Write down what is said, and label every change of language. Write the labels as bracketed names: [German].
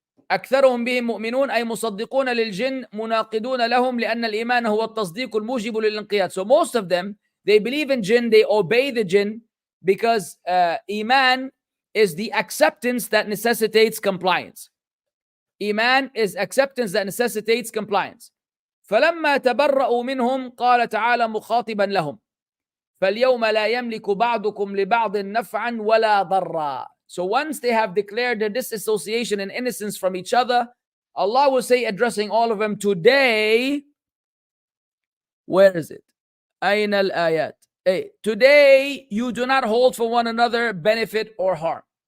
[Arabic] أكثرهم بهم مؤمنون أي مصدقون للجن مناقضون لهم لأن الإيمان هو التصديق الموجب للانقياد. [English] So most of them, they believe in jinn, they obey the jinn because Iman is the acceptance that necessitates compliance. Iman is acceptance that necessitates compliance. [Arabic] فلما تبرأوا منهم قال تعالى مخاطبا لهم فاليوم لا يملك بعضكم لبعض نفعا ولا ضرا. [English] So once they have declared their disassociation and innocence from each other, Allah will say, addressing all of them, today, where is it? [Arabic] أين الآيات? [English] Hey, today you do not hold for one another benefit or harm.